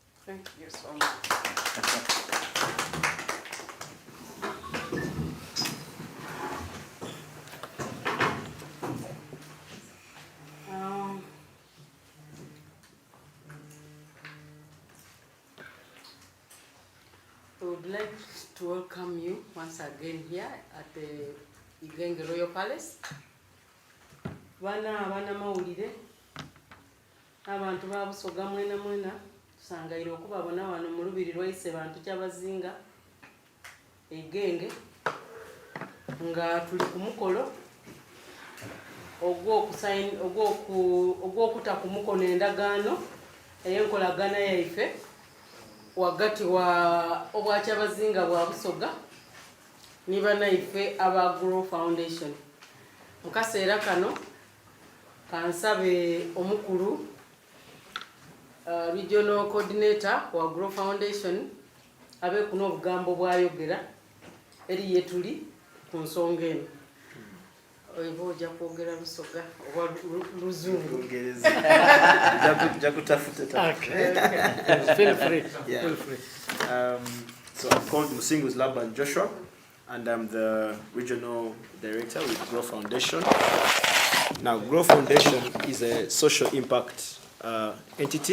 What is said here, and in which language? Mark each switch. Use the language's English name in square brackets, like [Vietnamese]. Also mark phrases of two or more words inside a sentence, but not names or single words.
[English] Thank you so much. We would like to welcome you once again here at the Igenge Royal Palace. [Soga] Bana mawulire abantu ba Busoga mwena tusangaire okubabona wano mu lubiri lwaise bantu kyabazinga Igenge nga tuli ku mukolo ogw'okuta ku mukono endagaano ey'enkolagana yaife wagati wa obwakyabazinga bwa Busoga ni banaife aba Grow Foundation. Mu kaseera kano kansabe omukulu [English] Regional Coordinator [Soga] wa Grow Foundation abe kuno obugambo bwayogera eri yetuli ku nsonga eno. Oyibo ojja kwogera Busoga oba Luzungu. [English] Feel free. Yeah. Feel free. So I'm called Musingus Laban Joshua, and I'm the Regional Director with Grow Foundation. Now, Grow Foundation is a social impact entity.